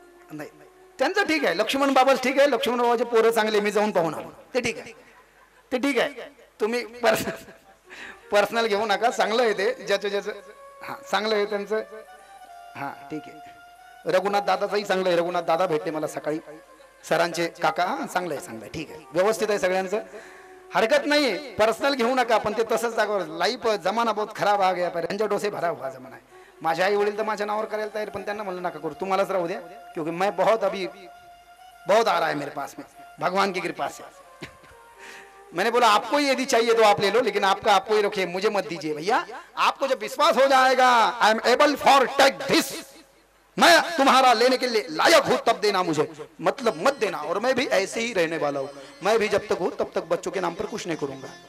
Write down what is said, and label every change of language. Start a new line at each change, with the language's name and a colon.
Marathi: नाही त्यांचं ठीक आहे, लक्ष्मण बाबाच ठीक आहे, लक्ष्मण बाबाचे पोरं चांगले, मी जाऊन पाहून आलो, ते ठीक आहे, ते ठीक आहे, तुम्ही पर्सनल घेऊ नका, चांगलं आहे ते ज्याचं हा चांगलं आहे त्यांचं, हा ठीक आहे। रघुनाथ दादाचंही चांगलं आहे, रघुनाथ दादा भेटले मला सकाळी, सरांचे काका, हा चांगलं आहे चांगलं आहे, ठीक आहे, व्यवस्थित आहे सगळ्यांचं, हरकत नाही, पर्सनल घेऊ नका। पण ते तसंच दाखव,
Hindi: लाईफ जमाना बहुत खराब आ गया, रंजा डोसे भरा हुआ जमाना है।
Marathi: माझे आई वडील तर माझ्या नावावर करायला तयार, पण त्यांना म्हणलं नका करू, तुम्हालाच राहू द्या,
Hindi: क्योंकि मैं बहुत आ रहा है मेरे पास में भगवान की कृपा से। मैंने बोला आपको यदि चाहिए तो आप ले लो, लेकिन आपका आपको ही रखिए, मुझे मत दीजिए भैया। आपको जब विश्वास हो जाएगा
English: I am able for take this,
Hindi: मैं तुम्हारा लेने के लिए लायक हूं, तब देना मुझे, मतलब मत देना। और मैं भी ऐसे ही रहने वाला हूं, मैं भी जब तक हूं तब तक बच्चों के नाम पर कुछ नहीं करूंगा।